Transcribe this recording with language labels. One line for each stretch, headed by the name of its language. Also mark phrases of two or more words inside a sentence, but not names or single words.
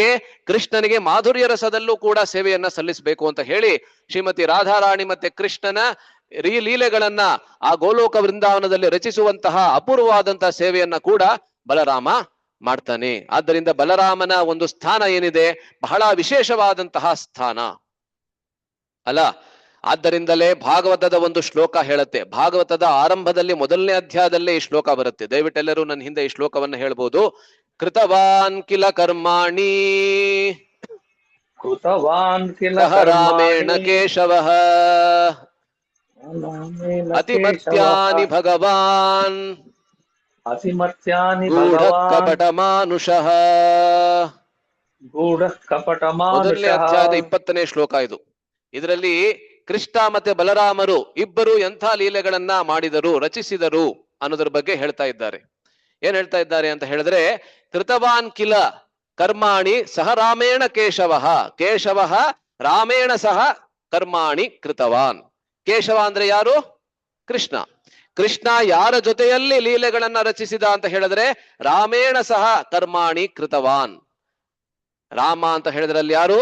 Kannada: ಕೃಷ್ಣನಿಗೆ ಮಾಧುರ್ಯ ರಸದಲ್ಲೂ ಕೂಡ ಸೇವೆಯನ್ನ ಸಲ್ಲಿಸಬೇಕು ಅಂತ ಹೇಳಿ ಶ್ರೀಮತಿ ರಾಧಾರಾಣಿ ಮತ್ತೆ ಕೃಷ್ಣನ ಲೀಲೆಗಳನ್ನ ಆ ಗೋಲೋಕ ವೃಂದಾವನದಲ್ಲಿ ರಚಿಸುವಂತಹ ಅಪೂರ್ವವಾದಂತಹ ಸೇವೆಯನ್ನ ಕೂಡ ಬಲರಾಮ ಮಾಡ್ತಾನೆ. ಆದ್ದರಿಂದ ಬಲರಾಮನ ಒಂದು ಸ್ಥಾನ ಏನಿದೆ, ಬಹಳ ವಿಶೇಷವಾದಂತಹ ಸ್ಥಾನ ಅಲ್ಲ. ಆದ್ದರಿಂದಲೇ ಭಾಗವತದ ಒಂದು ಶ್ಲೋಕ ಹೇಳುತ್ತೆ, ಭಾಗವತದ ಆರಂಭದಲ್ಲಿ ಮೊದಲನೇ ಅಧ್ಯಾಯದಲ್ಲೇ ಈ ಶ್ಲೋಕ ಬರುತ್ತೆ. ದಯವಿಟ್ಟೆಲ್ಲರೂ ನನ್ನ ಹಿಂದೆ ಈ ಶ್ಲೋಕವನ್ನ ಹೇಳ್ಬೋದು.
Sanskrit: ಕೃತವಾನ್ ಕಿಲ ಕರ್ಮಾಣಿ ರಾಮೇಣ ಕೇಶವಃ ಅತಿಮರ್ತ್ಯಾನಿ ಭಗವಾನ್ ಕಪಟ ಮಾನುಷಃ.
Kannada: ಮೊದಲನೇ ಅಧ್ಯಾಯದ 20ನೇ ಶ್ಲೋಕ ಇದು. ಇದರಲ್ಲಿ ಕೃಷ್ಣ ಮತ್ತೆ ಬಲರಾಮರು ಇಬ್ಬರು ಎಂಥ ಲೀಲೆಗಳನ್ನ ಮಾಡಿದರು, ರಚಿಸಿದರು ಅನ್ನೋದ್ರ ಬಗ್ಗೆ ಹೇಳ್ತಾ ಇದ್ದಾರೆ. ಏನ್ ಹೇಳ್ತಾ ಇದ್ದಾರೆ ಅಂತ ಹೇಳಿದ್ರೆ,
Sanskrit: ಕೃತವಾನ್ ಕಿಲ ಕರ್ಮಾಣಿ ಸಹ ರಾಮೇಣ ಕೇಶವಃ, ಕೇಶವಃ ರಾಮೇಣ ಸಹ ಕರ್ಮಾಣಿ ಕೃತವಾನ್.
Kannada: ಕೇಶವ ಅಂದ್ರೆ ಯಾರು? ಕೃಷ್ಣ. ಕೃಷ್ಣ ಯಾರ ಜೊತೆಯಲ್ಲಿ ಲೀಲೆಗಳನ್ನ ರಚಿಸಿದ ಅಂತ ಹೇಳಿದ್ರೆ
Sanskrit: ರಾಮೇಣ ಸಹ ಕರ್ಮಾಣಿ ಕೃತವಾನ್.
Kannada: ರಾಮ ಅಂತ ಹೇಳಿದ್ರಲ್ಲಿ ಯಾರು?